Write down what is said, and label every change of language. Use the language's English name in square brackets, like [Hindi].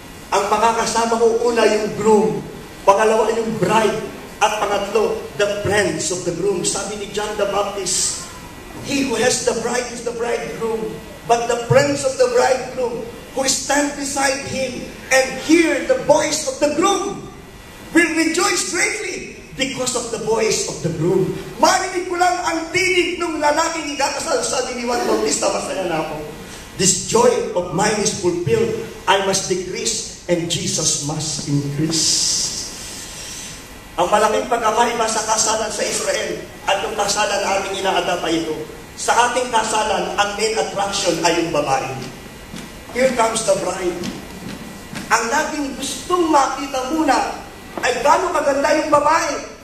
[Filipino] Ang makakasama ko, una yung groom, pangalawa yung bride, at pangatlo, [English] the friends of the groom. Sabi ni John the Baptist, he who has the bride is the bridegroom, but the friends of the bridegroom who stand beside him and hear the voice of the groom will rejoice greatly because of the voice of the groom. [Filipino] Marinig ko lang ang tinig ng lalaking ikakasal. Sabi ni Juan Bautista, masaya na ako. [English] This joy of mine is fulfilled. I must decrease and Jesus must increase. [Filipino] Ang malaking pagkakaiba sa kasalan sa Israel at yung kasalan na ating inaadap ay ito. Sa ating kasalan, ang main attraction ay yung babae. [English] Here comes the bride. [Filipino] Ang laging gustong makita muna ay gano'ng maganda yung babae.